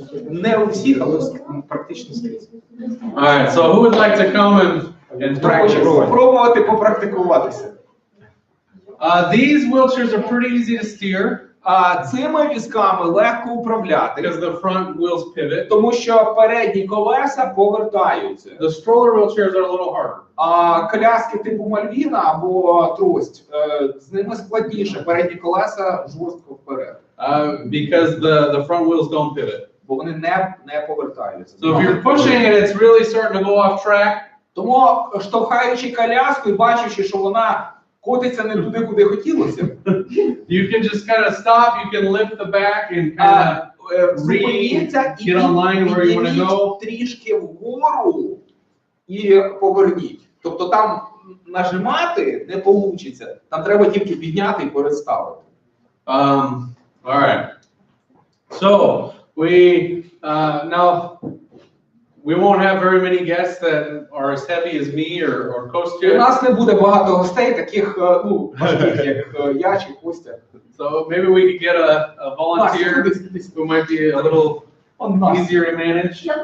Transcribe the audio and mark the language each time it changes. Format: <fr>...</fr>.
<uk>Не у всіх, але практично скрізь.</uk> <en>Alright, so who would like to come and practice?</en> <uk>Спробувати попрактикуватися.</uk> <en>These wheelchairs are pretty easy to steer.</en> <uk>Цими візками легко управляти,</uk> <en>Because the front wheels pivot.</en> <uk>тому що передні колеса повертаються.</uk> <en>The stroller wheelchairs are a little harder.</en> <uk>А коляски типу Мальвіна або трость, з ними складніше, передні колеса жорстко вперед.</uk> <en>Because the front wheels don't pivot.</en> <uk>Бо вони не повертаються.</uk> <en>So if you're pushing it, it's really starting to go off track.</en> <uk>Тому, штовхаючи коляску і бачачи, що вона котиться не туди, куди хотілося,</uk> <en>You can just kind of stop, you can lift the back and kind of</en> <uk>зупиніться і</uk> <en>get online where you want to go.</en> <uk>підніміть трішки вгору і поверніть. Тобто там нажимати не вийде, там треба тільки підняти і переставити.</uk> <en>All right. So we now we won't have very many guests that are as heavy as me or</en> <uk>У</uk> <en>Kostya.</en> <uk>нас не буде багато гостей, таких важких, як я чи Костя.</uk> <en>So maybe we could get a volunteer who might be a little easier to manage.</en>